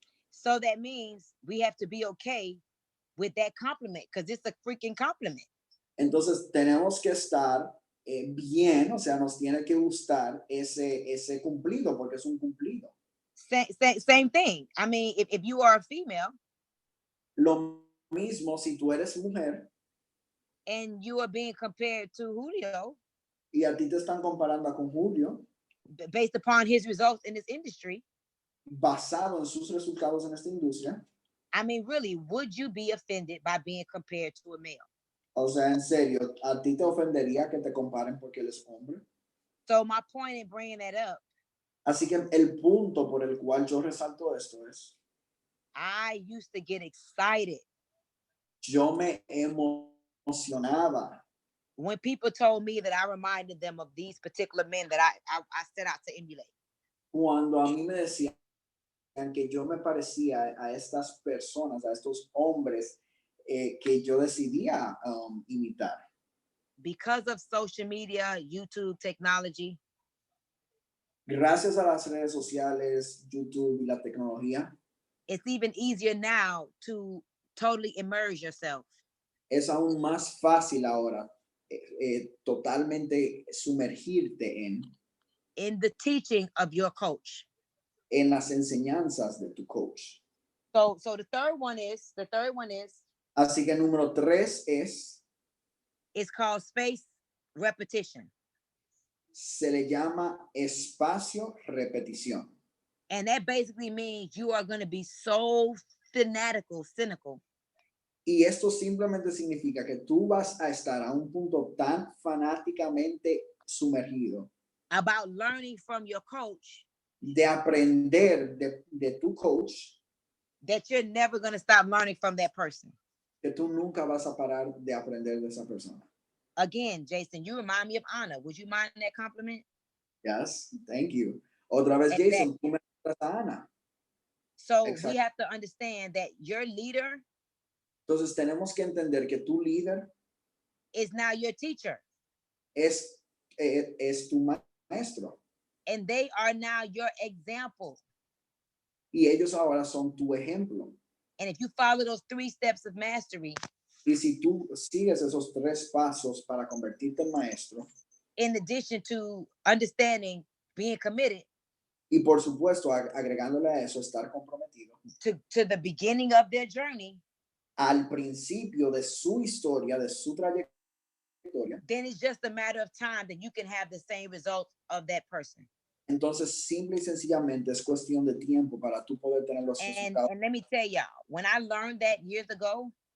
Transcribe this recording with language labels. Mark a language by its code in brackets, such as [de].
[en] So that means we have to be okay with that compliment because it's a freaking compliment. [es] Entonces tenemos que estar bien, o sea, nos tiene que gustar ese cumplido, porque es un cumplido. [en] Same thing. I mean, if you are a female, [es] lo mismo si tú eres mujer [en] and you are being compared to Julio, [es] y a ti te están comparando con Julio, [en] based upon his results in this industry, [es] basado en sus resultados en esta industria, [en] I mean, really, would you be offended by being compared to a male? [es] O sea, en serio, ¿a ti te ofendería que te comparen porque él es hombre? [en] So my point in bringing that up, [es] Así que el punto por el cual yo resalto esto es, [en] I used to get excited [es] yo me emocionaba [en] when people told me that I reminded them of these particular men that I set out to emulate. [es] cuando a mí me decían que yo me parecía a estas personas, a estos hombres que yo decidía imitar. [en] Because of social media, YouTube, technology, [es] Gracias a las redes sociales, YouTube y la tecnología, [en] it's even easier now to totally immerse yourself [es] es aún más fácil ahora totalmente sumergirte [en] in the teaching of your coach. [es] en las enseñanzas de tu coach. [en] So the third one is [es] Así que número 3 [en] it's called space repetition. [es] se le llama espacio repetición. [en] And that basically means you are going to be so cynical [es] Y esto simplemente significa que tú vas a estar a un punto tan fanáticamente sumergido [en] about learning from your coach [es] de aprender de tu coach [en] that you're never going to stop learning from that person. [es] que tú nunca vas a parar de aprender de esa persona. [en] Again, Jason, you remind me of Anna. Would you mind that compliment? Yes, thank you. [es] Otra vez, [en] Exactly. [es] Jason, tú me das a Ana. [en] So Exactly. we have to understand that your leader [es] Entonces tenemos que entender que tu líder [en] is now your teacher. [es] es tu maestro. [en] And they are now your example. [es] Y ellos ahora son tu ejemplo. [en] And if you follow those 3 steps of mastery, [es] Y si tú sigues esos 3 pasos para convertirte en maestro, [en] in addition to understanding, being committed [es] y por supuesto agregándole a eso estar comprometido [en] to the beginning of their journey, [es] al principio de su historia, de su trayectoria, [en] then it's just a matter of time that you can have the same results of that person. [es] entonces simple y sencillamente es cuestión de tiempo para tú poder tener los resultados. [en] And let me tell y'all, when I learned that years ago,